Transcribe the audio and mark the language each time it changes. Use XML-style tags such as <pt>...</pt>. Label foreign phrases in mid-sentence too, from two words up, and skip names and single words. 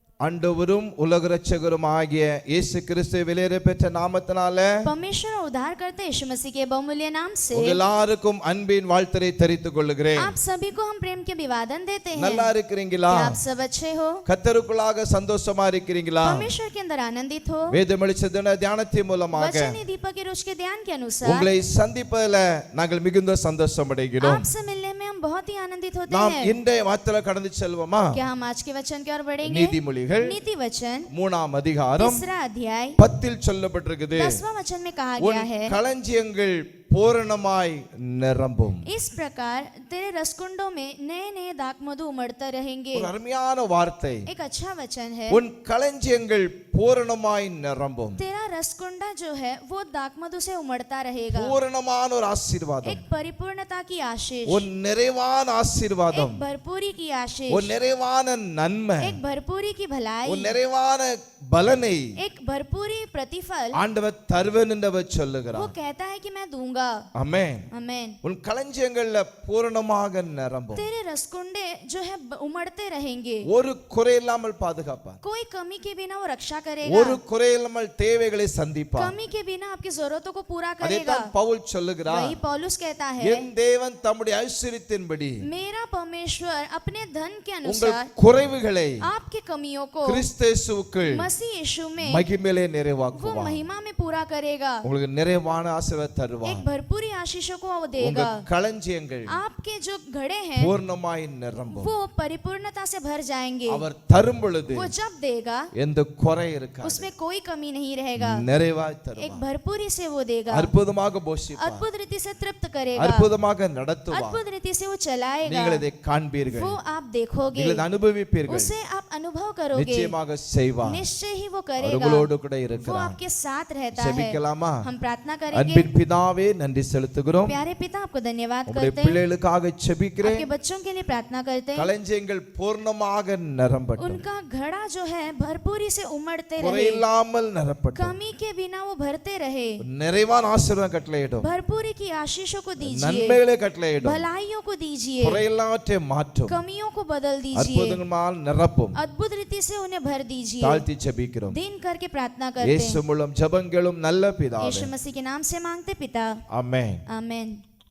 <ta>ஆண்டவரும் உலக இரட்சகருமாகிய இயேசு கிறிஸ்து விலையேற பெற்ற நாமத்தினால</ta> <hi>परमेश्वर और उद्धार करते यीशु मसीह के बहुमूल्य नाम से</hi> <ta>எல்லாருக்கும் அன்பின் வாழ்த்தை தெரிவித்துக் கொள்கிறேன்.</ta> <hi>आप सभी को हम प्रेम के अभिवादन देते हैं.</hi> <ta>நல்லா இருக்கிறீங்களா?</ta> <hi>क्या आप सब अच्छे हो?</hi> <ta>கர்த்தருக்குள்ளாக சந்தோஷமா இருக்கிறீங்களா?</ta> <hi>परमेश्वर के अंदर आनंदित हो?</hi> <ta>வேதமளிச்சதுன தியானத்தின் மூலமாக</ta> <hi>वचन दीपक के रोज के ध्यान के अनुसार</hi> <ta>உங்களை சந்திப்பதில் நாங்கள் மிகுந்த சந்தோஷம் அடைகிறோம்.</ta> <hi>आपसे मिलने में हम बहुत ही आनंदित होते</hi> <ta>நாம்</ta> <hi>हैं.</hi> <ta>இன்றைய வார்த்தையில கடந்து செல்வோமா?</ta> <hi>क्या हम आज के वचन की ओर बढ़ेंगे?</hi> <ta>நீதிமொழிகள்</ta> <hi>नीति वचन</hi> <ta>3ஆம் அதிகாரம்</ta> <hi>3 अध्याय</hi> <ta>10 சொல்லப்பட்டிருக்குது.</ta> <hi>10वां वचन में कहा</hi> <ta>உன்</ta> <hi>गया है,</hi> <ta>களஞ்சியங்கள் பூரணமாய் நிரம்பும்.</ta> <hi>इस प्रकार तेरे रसकुंडों में नए नए दाख मधु उमड़ते रहेंगे.</hi> <ta>ஒரு அருமையான வார்த்தை.</ta> <hi>एक अच्छा वचन है.</hi> <ta>உன் களஞ்சியங்கள் பூரணமாய் நிரம்பும்.</ta> <hi>तेरा रसकुंडा जो है वो दाख मधु से उमड़ता रहेगा.</hi> <ta>பூரணமான ஒரு ஆசீர்வாதம்.</ta> <hi>एक परिपूर्णता की आशीष,</hi> <ta>ஒரு நிறைவான ஆசீர்வாதம்.</ta> <hi>एक भरपूरी की आशीष,</hi> <ta>ஒரு நிறைவான நன்மை,</ta> <hi>एक भरपूरी की भलाई,</hi> <ta>ஒரு நிறைவான பலனை</ta> <hi>एक भरपूरी प्रतिफल</hi> <ta>ஆண்டவர் தருவேன் என்று அவர்</ta> <hi>वो</hi> <ta>சொல்லுகிறார்.</ta> <hi>कहता है कि मैं दूंगा.</hi> <ta>ஆமென்.</ta> <hi>आमेन.</hi> <ta>உன் களஞ்சியங்கள்ல பூரணமாக நிரம்பும்.</ta> <hi>तेरे रसकुंडे जो है उमड़ते रहेंगे.</hi> <ta>ஒரு குறை இல்லாமல் பாதுகாப்பார்.</ta> <hi>कोई कमी के बिना वो रक्षा</hi> <ta>ஒரு</ta> <hi>करेगा.</hi> <ta>குறை இல்லாமல் தேவைகளை சந்திப்பார்.</ta> <hi>कमी के बिना आपकी जरूरतों को पूरा करेगा.</hi> <ta>அதைத்தான் பவுல் சொல்லுகிறார்.</ta> <hi>वही पौलुस कहता है,</hi> <ta>என் தேவன் தம்முடைய ஐஸ்வரியத்தின்படி</ta> <hi>मेरा परमेश्वर अपने धन के</hi> <ta>உங்கள்</ta> <hi>अनुसार</hi> <ta>குறைவுகளை</ta> <hi>आपकी कमियों को</hi> <ta>கிறிஸ்து இயேசுவுக்குள்</ta> <hi>मसीह यीशु में</hi> <ta>மகிமையிலே</ta> <hi>वो</hi> <ta>நிறைவாக்குவார்.</ta> <hi>महिमा में पूरा करेगा.</hi> <ta>உங்களுக்கு நிறைவான ஆசீர்வாதம் தருவார்.</ta> <hi>एक भरपूरी आशीषों को वो</hi> <ta>உங்க</ta> <hi>देगा.</hi> <ta>களஞ்சியங்கள்</ta> <hi>आपके जो घड़े हैं</hi> <ta>பூர்ணமாய் நிரம்பும்.</ta> <hi>वो परिपूर्णता से भर जाएंगे.</hi> <ta>அவர் தரும் பொழுது</ta> <hi>वो जब देगा</hi> <ta>எந்த குறை இருக்காது.</ta> <hi>उसमें कोई कमी नहीं रहेगा.</hi> <ta>நிறைவாய்</ta> <hi>एक</hi> <ta>தருவார்.</ta> <hi>भरपूरी से वो देगा.</hi> <ta>அற்புதமாக போஷிப்பார்.</ta> <hi>अद्भुत रीति से तृप्त करेगा.</hi> <ta>அற்புதமாக நடத்துவார்.</ta> <hi>अद्भुत रीति से वो चलाएगा.</hi> <ta>நீங்கள் இதை காண்பீர்கள்.</ta> <hi>वो आप देखोगे,</hi> <ta>நீங்கள் இதை அனுபவிப்பீர்கள்.</ta> <hi>उसे आप अनुभव करोगे.</hi> <ta>நிச்சயமாக செய்வார்.</ta> <hi>निश्चय ही वो</hi> <ta>அவர்</ta> <hi>करेगा.</hi> <ta>உங்களோடு கூட</ta> <hi>वो</hi> <ta>இருக்கிறார்.</ta> <hi>आपके साथ रहता है.</hi> <ta>ஜெபிக்கலாமா?</ta> <hi>हम प्रार्थना करेंगे.</hi> <ta>அன்பின் பிதாவே நன்றி செலுத்துகிறோம்.</ta> <hi>प्यारे पिता आपको धन्यवाद</hi> <ta>உங்களுடைய</ta> <hi>करते हैं.</hi> <ta>பிள்ளைகளுக்காக ஜெபிக்கிறேன்.</ta> <hi>आपके बच्चों के लिए प्रार्थना करते हैं.</hi> <ta>களஞ்சியங்கள் பூர்ணமாக நிரம்பட்டும்.</ta> <hi>उनका घड़ा जो है भरपूरी से उमड़ते</hi> <ta>குறை</ta> <hi>रहे.</hi> <ta>இல்லாமல் நிரப்பட்டும்.</ta> <hi>कमी के बिना वो भरते रहे.</hi> <ta>நிறைவான ஆசீர்வாதம் கட்டளையிடும்.</ta> <hi>भरपूरी की आशीषों को दीजिए.</hi> <ta>நன்மைகளை கட்டளையிடும்.</ta> <hi>भलाइयों को दीजिए.</hi> <ta>குறை எல்லாவற்றை மாற்றும்.</ta> <hi>कमियों को बदल दीजिए.</hi> <ta>அற்புதங்களால் நிரப்பும்.</ta> <hi>अद्भुत रीति से उन्हें भर दीजिए.</hi> <ta>தாழ்த்தி ஜெபிக்கிறோம்.</ta> <hi>दिन करके प्रार्थना करते</hi> <ta>இயேசு</ta> <hi>हैं.</hi> <ta>மூலம் ஜெபங்களும் நல்ல பிதாவே.</ta> <hi>यीशु मसीह के नाम से मांगते पिता.</hi> <ta>ஆமென்.</ta> <hi>आमेन.</hi>